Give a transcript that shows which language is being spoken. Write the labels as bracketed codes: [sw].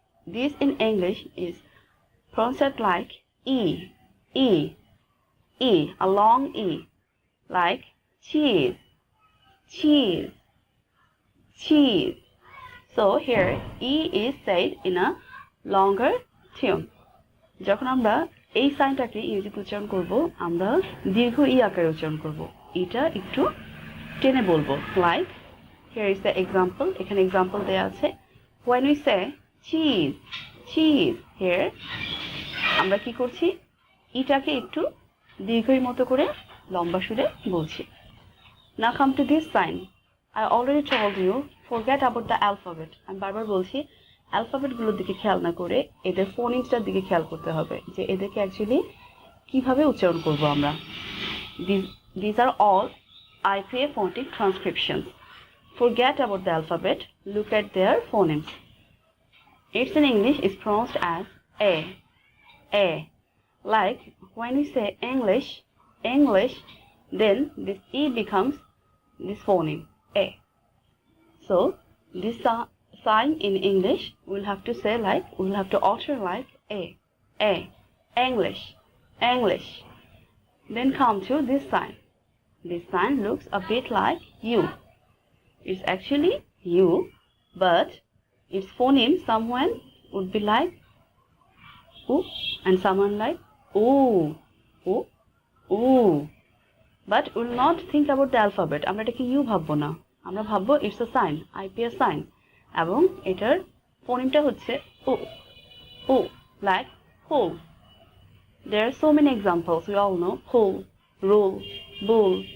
[en] This in English is pronounced like E, E, E, a long E, like cheese, cheese, cheese. So here E is said in a longer tune. [bn] যখন আমরা এই সাইনটাকে ইংরেজিতে উচ্চারণ করব, আমরা দীর্ঘ ই আকারে উচ্চারণ করব। এটা একটু টেনে বলবো, [en] like here is the example. [bn] এখানে example দেয়া আছে. [en] When we say cheese, cheese, here [bn] আমরা কি করছি, ইটাকে একটু দীর্ঘই মতো করে লম্বা সুরে বলছি। [en] Now come to this sign. I already told you, forget about the alphabet. [bn] আমি বারবার বলছি অ্যালফাবেট গুলোর দিকে খেয়াল না করে এদের ফোনেমসটার দিকে খেয়াল করতে হবে, যে এদেরকে অ্যাকচুয়ালি কিভাবে উচ্চারণ করব আমরা। [en] These are all IPA phonetic transcriptions. Forget about the alphabet, look at their phonemes. It's in English is pronounced as A. A. Like when we say English, English, then this E becomes this phoneme, A. So this sign in English we'll have to say like, we'll have to alter like A. A. English, English. Then come to this sign. This sign looks a bit like U. It's actually U, but its phoneme someone would be like U and someone like O, O, O. But we'll not think about the alphabet. [bn] আমরা এটাকে U ভাববো না, আমরা ভাববো [en] it's a sign, IPS sign, [bn] এবং এটার ফোনিমটা হচ্ছে ও, ও, [en] like pull. There are so many examples, we all know, pull, roll, bull.